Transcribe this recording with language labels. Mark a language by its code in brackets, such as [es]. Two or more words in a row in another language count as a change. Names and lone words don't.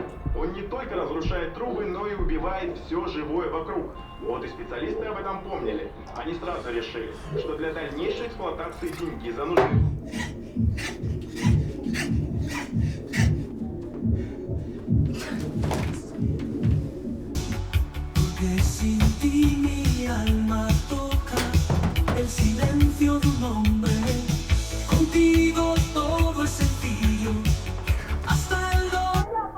[ru] Он не только разрушает трубы, но и убивает все живое вокруг. Вот и специалисты об этом помнили. Они сразу решили, что для дальнейшей эксплуатации деньги за нужны. [es] Que sin ti mi alma toca el silencio de un hombre. Contigo todo es sencillo, hasta el dolor.